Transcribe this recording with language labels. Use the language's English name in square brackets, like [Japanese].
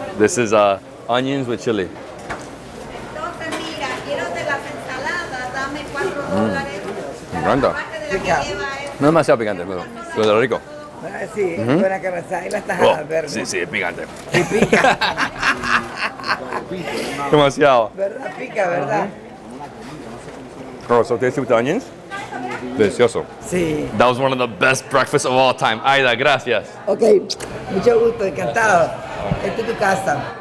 [English] This is onions with chili. [Spanish] Entonces, mira, quiero de las ensaladas, dame $4. Me encanta. Pica. No es demasiado picante, pero de lo rico. Ah, sí, con la carne asada y las tajadas verdes. Sí, es picante. Y pica. Demasiado. ¿Verdad? Pica, ¿verdad? [English] Oh, so tasty with the onions? [Spanish] Delicioso. Sí. [English] That was one of the best breakfasts of all time. [Spanish] Aida, gracias. Ok, mucho gusto, encantado. Esta es tu casa.